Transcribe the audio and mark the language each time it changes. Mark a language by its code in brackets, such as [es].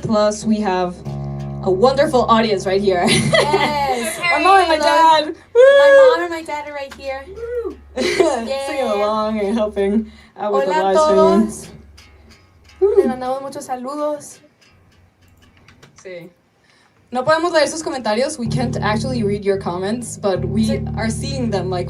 [en] Plus, we have a wonderful audience right here. Yes. My mom and my dad. My mom and my dad are right here. Singing along and helping out with the [es] Hola a [en] live streaming. [es] todos. Les mandamos muchos saludos. Sí. No podemos leer sus comentarios. [en] We can't actually read your comments, but we are seeing them like